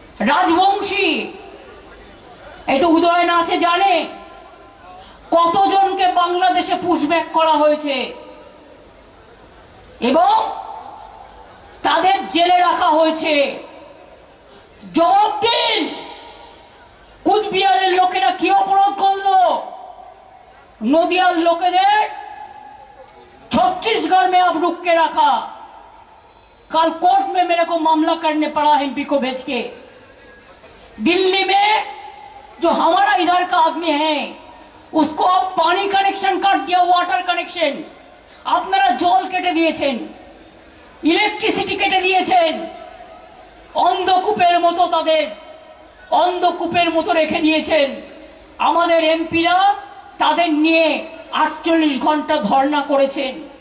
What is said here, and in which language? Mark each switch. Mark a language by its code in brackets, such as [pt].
[bn] রাজবংশী, এই তো উদয়ন আছে, জানে কতজনকে বাংলাদেশে পুশব্যাক করা হয়েছে এবং তাদের জেলে রাখা হয়েছে। জবাব দিন, কুচবিহারের লোকেরা কি অপরাধ করলো? [hi] नदियार लोकेদের छत्तीसगढ़ में अब रुक के रखा। कल कोर्ट में मेरे को मामला करने पड़ा एमपी को भेज के। दिल्ली में जो हमारा इधर का आदमी है उसको अब पानी कनेक्शन काट दिया, वाटर कनेक्शन। [bn] আপনারা জল কেটে দিয়েছেন, ইলেকট্রিসিটি কেটে দিয়েছেন, অন্ধকূপের মতো তাদের অন্ধকূপের মতো রেখে দিয়েছেন। আমাদের এমপিরা তাদের নিয়ে 48 ঘন্টা ধর্ণা করেছেন।